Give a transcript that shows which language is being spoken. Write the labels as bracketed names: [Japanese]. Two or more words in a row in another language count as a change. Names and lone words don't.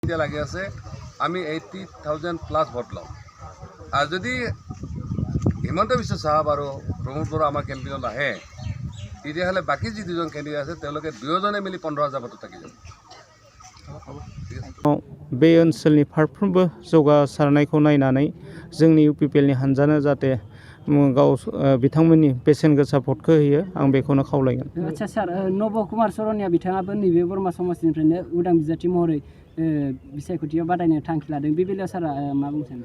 [Assamese] এতিয়া লাগি আছে আমি 80,000 প্লাস ভোট লওঁ আৰু যদি হিমন্ত বিশ্ব সাহাব আৰু প্ৰমোদ বড়ো আমাৰ কেন্দ্ৰীয় আহে তেতিয়াহ'লে বাকী যি দুজন কেন্দ্ৰীয় আছে তেওঁলোকে দুয়োজনে মিলি 15,000 ভোটত থাকি যাব। [Bodo] बे ओनसोलनि फारफ्रोमबो जौगासारनायखौ नायनानै जोंनि इउपिपिएलनि हानजानो जाहाथे गाव बिथांमोननि बेसेन गोसा भटखौ होयो आं बेखौनो खावलायगोन। आच्छा सार नब कुमार सरनिया बिथाङाबो नैबे बरमा समाजनिफ्रायनो उदां बिजाथि महरै बिसायख'थियाव बादायनो थांखि लादों बे बेलायाव सारा मा बुंनो सानो?